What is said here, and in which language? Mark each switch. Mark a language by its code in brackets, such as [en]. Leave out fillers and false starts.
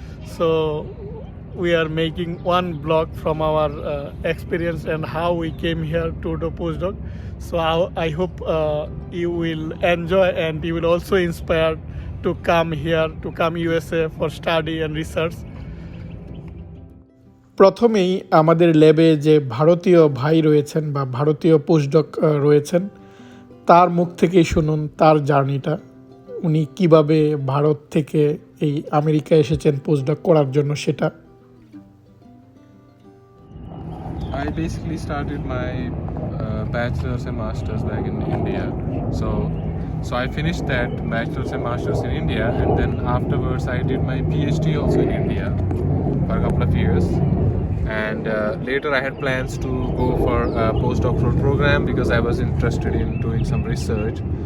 [en] So we are making one blog from our experience and how we came here to do postdoc. So I hope you will enjoy and you will also inspired to come here, to come USA for study and research. [bn] প্রথমেই আমাদের ল্যাবে যে ভারতীয় ভাই রয়েছেন বা ভারতীয় postdoc রয়েছেন তার মুখ থেকেই শুনুন তার জার্নিটা। উনি কিভাবে ভারত থেকে এই আমেরিকা এসেছেন পোস্টডক করার জন্য সেটা। [en] I basically started my bachelor's and master's back in India. So I finished that bachelor's and master's in India, and then afterwards I did my PhD also in India for a couple of years. And later I had plans to go for a postdoctoral program because I was interested in doing some research.